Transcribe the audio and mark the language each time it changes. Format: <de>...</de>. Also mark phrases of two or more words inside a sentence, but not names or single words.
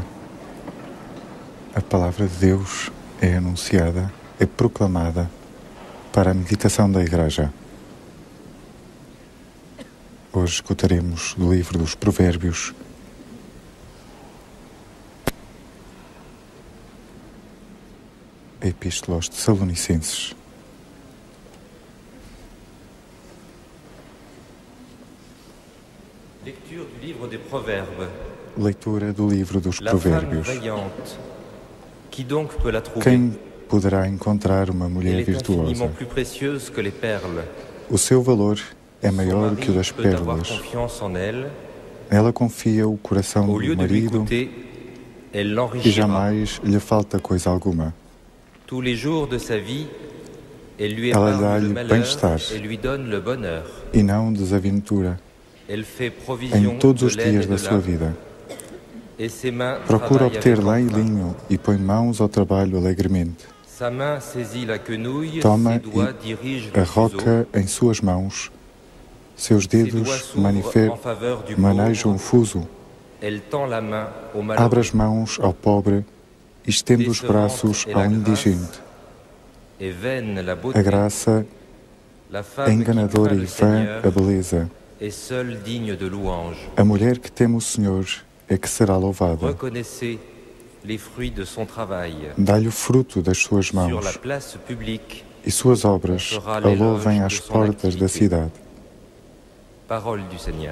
<pt>A palavra de Deus é anunciada, é proclamada para a meditação da Igreja. Hoje escutaremos do livro dos Provérbios a Epístola aos Tessalonicenses.</pt> <fr>Lecture du livre des Proverbes.</fr> <pt>Leitura do livro dos</pt> <fr>La femme</fr> <pt>Provérbios.</pt> <fr>vaillante, qui donc peut la trouver?</fr> <pt>Quem poderá encontrar uma mulher</pt> <fr>Elle est</fr> <pt>virtuosa?</pt> <fr>infiniment plus précieuse que les perles.</fr> <pt>O seu valor é</pt> <fr>Son</fr> <pt>maior que o das</pt> <fr>mari peut avoir</fr> <pt>pérolas.</pt> <fr>confiance en elle.</fr> <pt>Nela confia o coração</pt> <fr>Au</fr> <pt>do</pt> <fr>lieu de lui</fr> <pt>marido</pt> <fr>coûter, elle</fr> <pt>e</pt> <fr>l'enrichira.</fr> <pt>jamais lhe falta coisa alguma.</pt> <fr>Tous les jours de sa vie, elle lui</fr> <pt>Ela</pt> <fr>épargne</fr> <pt>dá-lhe</pt> <fr>le malheur</fr> <pt>bem-estar</pt> <fr>et lui donne le bonheur.</fr> <pt>e não desaventura</pt> <fr>Elle fait provision</fr> <pt>em todos</pt> <fr>de</fr> <pt>os</pt> <fr>laine</fr> <pt>dias</pt> <fr>et</fr> <pt>da</pt> <fr>de</fr> <pt>sua</pt> <fr>lin,</fr> <pt>vida.</pt> <fr>et ses mains</fr> <pt>Procura</pt> <fr>travaillent</fr> <pt>obter</pt> <fr>avec</fr> <pt>lã e</pt> <fr>entrain.</fr> <pt>linho e põe mãos ao trabalho alegremente.</pt> <fr>Sa main saisit la quenouille,</fr> <pt>Toma</pt> <fr>ses doigts dirigent</fr> <pt>a</pt> <fr>le fuseau,</fr> <pt>roca em suas mãos, seus</pt> <fr>ses doigts</fr> <pt>dedos</pt> <fr>s'ouvrent en faveur du</fr> <pt>manejam o</pt> <fr>pauvre,</fr> <pt>fuso,</pt> <fr>elle tend la main au</fr> <pt>abre</pt> <fr>malheureux.</fr> <pt>as mãos ao pobre e estende os braços ao indigente.</pt> <fr>Et vaine la</fr> <pt>A</pt> <fr>beauté,</fr> <pt>graça</pt> <fr>la</fr> <pt>é</pt> <fr>femme qui</fr> <pt>enganadora</pt> <fr>craint</fr> <pt>e</pt> <fr>le</fr> <pt>vã</pt> <fr>Seigneur</fr> <pt>a beleza.</pt> <fr>est seule digne de louange.</fr> <pt>A mulher que teme o Senhor é que será louvada.</pt> <fr>Reconnaissez les fruits de son travail.</fr> <pt>Dá-lhe o fruto das suas</pt> <fr>Sur la</fr> <pt>mãos</pt> <fr>place publique,</fr> <pt>e suas obras a louvem às portas da cidade.</pt> <fr>parole du Seigneur.</fr>